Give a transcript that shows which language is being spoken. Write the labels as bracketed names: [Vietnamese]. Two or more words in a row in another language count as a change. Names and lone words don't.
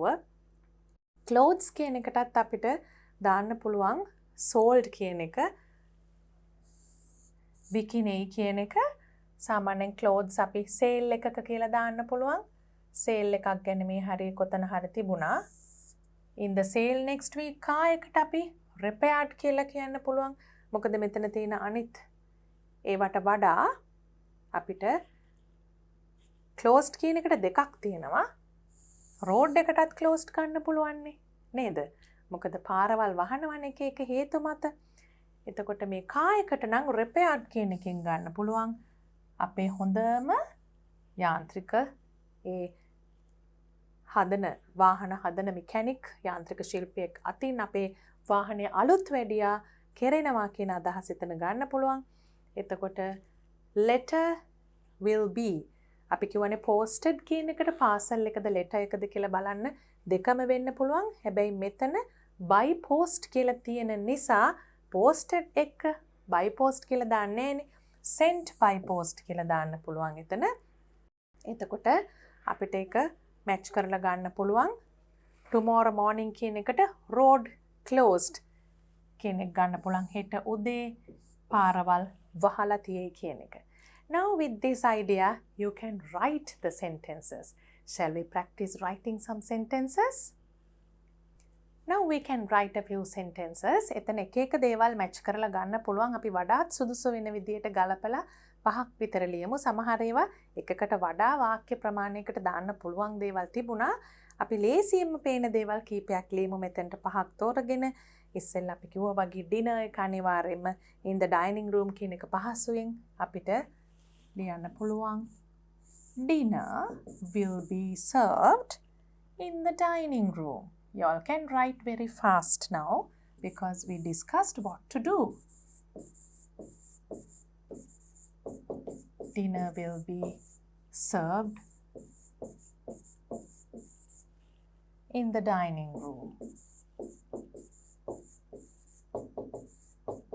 [Sinhala] clothes කියන එකටත් අපිට දාන්න පුළුවන් sold කියන එක. bikini කියන එක සාමාන්‍යයෙන් clothes අපි sale එකක කියලා දාන්න පුළුවන්. sale එකක් ගැන මේ හරිය කොතන හරි තිබුණා. [English] in the sale next week car [Sinhala] එකට අපි repaired කියලා කියන්න පුළුවන්. මොකද මෙතන තියෙන අනිත් ඒවට වඩා අපිට closed කියන එකට දෙකක් තියෙනවා. road එකටත් closed ගන්න පුළුවන් නේද? මොකද පාරවල් වහනවනේ එක හේතු මත. එතකොට මේ car එකට නම් repaired කියන එකෙන් ගන්න පුළුවන්. අපේ හොඳම යාන්ත්‍රික ඒ හදන වාහන හදන මෙකැනික් යාන්ත්‍රික ශිල්පියෙක් අතින් අපේ වාහනේ අලුත් වැඩියා කෙරෙනවා කියන අදහස එතන ගන්න පුළුවන්. එතකොට [English] letter will be [Sinhala] අපි කියවනේ posted කියන එකට parcel එකද letter එකද කියලා බලන්න දෙකම වෙන්න පුළුවන්. හැබැයි මෙතන [English] by post [Sinhala] කියලා තියෙන නිසා posted එක [English] by post [Sinhala] කියලා දාන්නේ නෑනේ. [English] sent by post [Sinhala] කියලා දාන්න පුළුවන් එතන. එතකොට අපිට ඒක match කරලා ගන්න පුළුවන්. [English] tomorrow morning [Sinhala] කියන එකට [English] road closed [Sinhala] කියන එක ගන්න පුළුවන්. හෙට උදේ පාරවල් වහලා තියෙයි කියන එක. [English] Now with this idea you can write the sentences. Shall we practice writing some sentences? Now we can write a few sentences. [Sinhala] එතන එක එක දේවල් match කරලා ගන්න පුළුවන්. අපි වඩාත් සුදුසු වෙන විදියට ගලපලා පහක් විතර ලියමු. සමහර ඒවා එකකට වඩා වාක්‍ය ප්‍රමාණයකට දාන්න පුළුවන් දේවල් තිබුණා. අපි ලේසියෙන්ම පේන දේවල් කීපයක් ලියමු. මෙතනට පහක් තෝරගෙන ඉස්සෙල්ලා අපි කිව්වා වගේ dinner එක අනිවාර්යයෙන්ම [English] in the dining room [Sinhala] කියන එක පහසුවෙන් අපිට ලියන්න පුළුවන්. [English] Dinner will be served in the dining room. You all can write very fast now because we discussed what to do. Dinner will be served in the dining room.